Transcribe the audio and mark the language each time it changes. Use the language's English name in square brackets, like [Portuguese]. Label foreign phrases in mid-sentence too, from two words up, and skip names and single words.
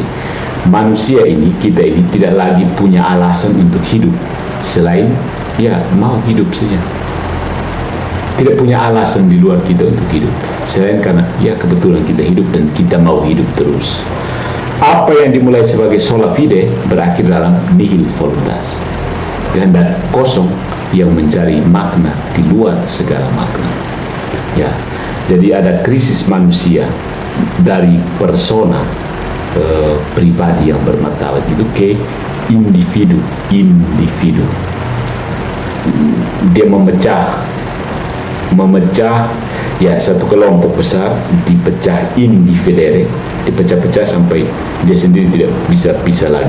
[Indonesian] Manusia ini, kita ini tidak lagi punya alasan untuk hidup selain ya mau hidup saja. Tidak punya alasan di luar kita untuk hidup selain karena ya kebetulan kita hidup dan kita mau hidup terus. Apa yang dimulai sebagai [Latin] sola fide [Indonesian] berakhir dalam [Latin] nihil voluntas, [Indonesian] kehendak kosong yang mencari makna di luar segala makna. Ya, jadi ada krisis manusia dari persona pribadi yang bermartabat itu ke individu. Dia memecah ya satu kelompok besar, dipecah individere, dipecah-pecah sampai dia sendiri tidak bisa pisah lagi.